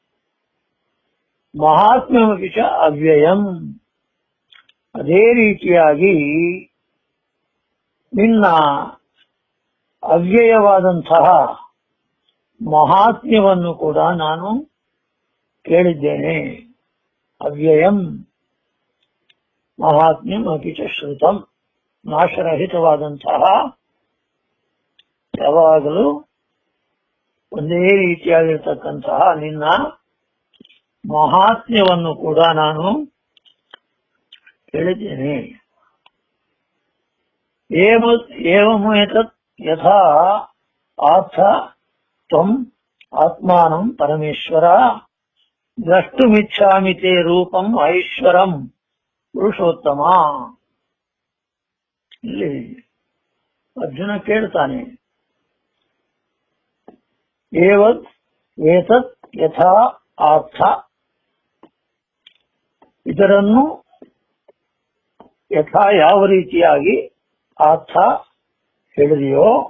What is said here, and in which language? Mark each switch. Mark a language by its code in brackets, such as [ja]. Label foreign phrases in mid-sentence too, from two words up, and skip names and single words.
[sa] ಮಹಾತ್ಮ್ಯಮಪಿ ಚ ಅವ್ಯಯಂ [kn] ಅದೇ ರೀತಿಯಾಗಿ ನಿನ್ನ ಅವ್ಯಯವಾದಂತಹ ಮಹಾತ್ಮ್ಯವನ್ನು ಕೂಡ ನಾನು ಕೇಳಿದ್ದೇನೆ. [sa] ಅವ್ಯಯಂ ಮಹಾತ್ಮ್ಯಂ ಅಪಿ ಚ ಶ್ರುತಂ [kn] ನಾಶರಹಿತವಾದಂತಹ ಯಾವಾಗಲೂ ಒಂದೇ ರೀತಿಯಾಗಿರ್ತಕ್ಕಂತಹ ನಿನ್ನ ಮಹಾತ್ಮ್ಯವನ್ನು ಕೂಡ ನಾನು ಕೇಳಿದ್ದೇನೆ. [sa] ಏವಮೇತತ್ ಯಥಾ ಆಥ ತ್ವಂ ಆತ್ಮಾನಂ ಪರಮೇಶ್ವರ ದ್ರಷ್ಟುಮಿಚ್ಛಾಮಿ ತೇ ರೂಪಂ ಐಶ್ವರಂ ಪುರುಷೋತ್ತಮ. [kn] ಇಲ್ಲಿ ಅರ್ಜುನ ಕೇಳ್ತಾನೆ, [sa] ಏತತ್ ಯಥಾ ಆಥ, [kn] ಇದರನ್ನು ಯಥಾ ಯಾವ ರೀತಿಯಾಗಿ ಆಥ ಹೇಳಿದೆಯೋ,